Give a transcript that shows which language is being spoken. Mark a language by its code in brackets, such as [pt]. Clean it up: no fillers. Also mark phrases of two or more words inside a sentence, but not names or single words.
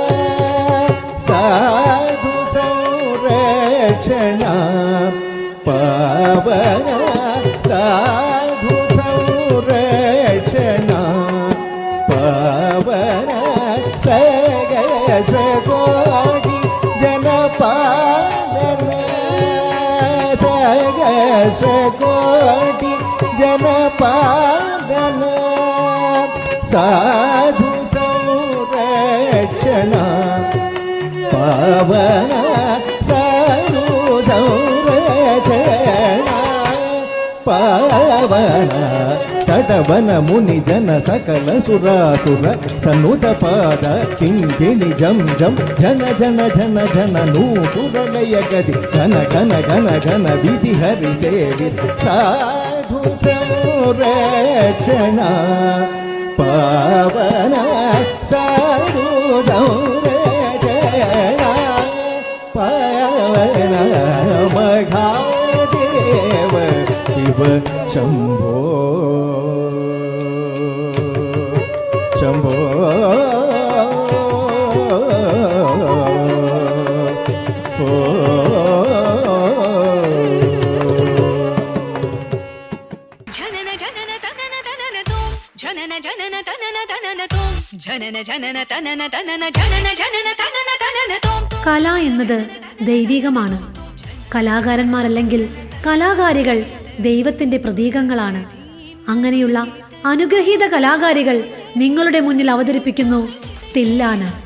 [sa] സാധു സംരക്ഷണ പാവന സാധു സംരക്ഷണ പാവന സഗ കോടി ജനപാലന സഗ കോടി ജനപാലന സാധു സംരക്ഷണ പാവന സാധു സംരക്ഷണ ಪಾವನ ತಟವನ ಮುನಿ ಜನ ಸಕಲ ಸುರಾಸುರ ಸನ್ನುತ ಪಾದ ಕಿಂಕಿಣಿ ಜಂ ಜಂ ಜನ ಜನ ಜನ ಜನ ನೂಪುರಲಯ ಗದಿ ಘನ ಘನ ಘನ ಘನ ವಿಧಿ ಹರಿ ಸೇವಿ ಸಾಧು ಸಂರಕ್ಷಣ ಪಾವನ ಸಾಧು ಸಂರಕ್ಷಣ ಪಾವನ ಮಘಾ शिव शम्भो शम्भो जनन जनन तनन तनन तोम जनन जनन तनन तनन तोम जनन जनन तनन तनन जनन जनन तनन तनन तोम [ml] കല എന്നത് ദൈവികമാണ്. കലാകാരന്മാരല്ലെങ്കിൽ കലാകാരികൾ ദൈവത്തിന്റെ പ്രതീകങ്ങളാണ്. അങ്ങനെയുള്ള അനുഗ്രഹീത കലാകാരികൾ നിങ്ങളുടെ മുന്നിൽ അവതരിപ്പിക്കുന്നു തില്ലാന.